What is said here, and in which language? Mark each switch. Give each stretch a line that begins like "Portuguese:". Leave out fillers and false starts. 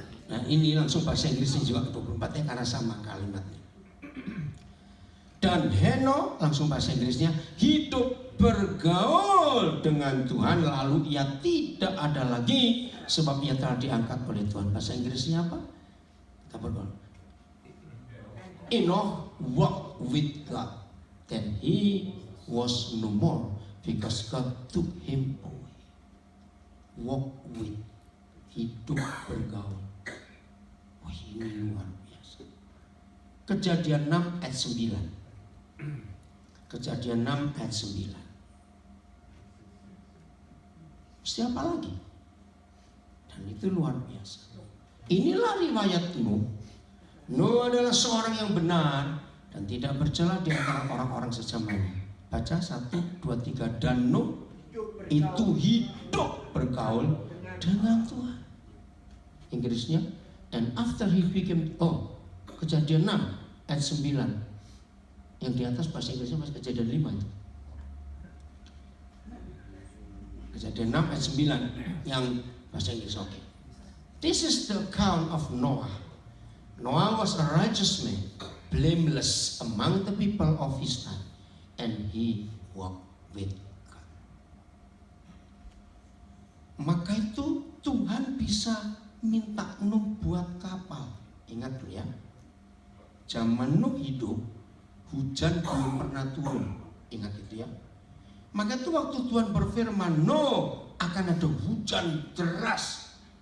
Indonesian: Nah, ini langsung bahasa Inggrisnya juga 24 ya karena sama kalimatnya. Dan Henokh, langsung bahasa Inggrisnya, hidup bergaul dengan Tuhan, lalu ia tidak ada lagi sebab ia telah diangkat oleh Tuhan. Bahasa Inggrisnya apa? Kita bergaul.
English: Enoch walked with God, then he was no more because God took him away.
Indonesian: Walk with, hidup bergaul. Wah, ini luar biasa. Kejadian 6 ayat 9. Kejadian 6 ayat 9. Siapa lagi? Dan itu luar biasa. Inilah riwayat Nuh. Nuh adalah seorang yang benar dan tidak bercela di antara orang-orang sezamannya. Baca 1, 2, 3. Dan Nuh itu hidup bergaul dengan Tuhan. Inggrisnya, and after he became, Kejadian 6 ayat 9. Yang di atas bahasa Inggrisnya Mas Kejadian 5 itu. Kejadian 6 ayat 9 yang bahasa Inggris. Oke.
English: This is the account of Noah. Noah was a righteous man, blameless among the people of his time, and he walked with God.
Indonesian: Maka itu Tuhan bisa minta Nuh buat kapal. Ingat dulu ya, zaman Nuh hidup, hujan belum pernah turun. Ingat itu ya. Maka itu waktu Tuhan berfirman, Nuh akan ada hujan deras.